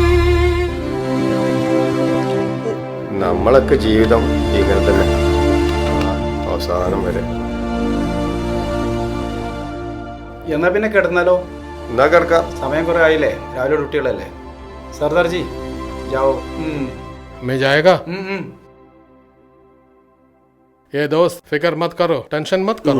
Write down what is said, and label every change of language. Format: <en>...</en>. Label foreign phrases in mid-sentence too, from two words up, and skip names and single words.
<ml>നമ്മളൊക്കെ ജീവിതം ഇങ്ങനെ തന്നെ അവസാനം വരെ. എന്നാ പിന്നെ കിടന്നാലോ? എന്നാ കിടക്കാം. സമയം കുറെ ആയില്ലേ, രാവിലെ ഡ്യൂട്ടികളല്ലേ.</ml> <hi>सरदारजी जाओ. मैं जाएगा. ഉം. ये दोस्त फिक्र मत करो, टेंशन मत करो.</hi>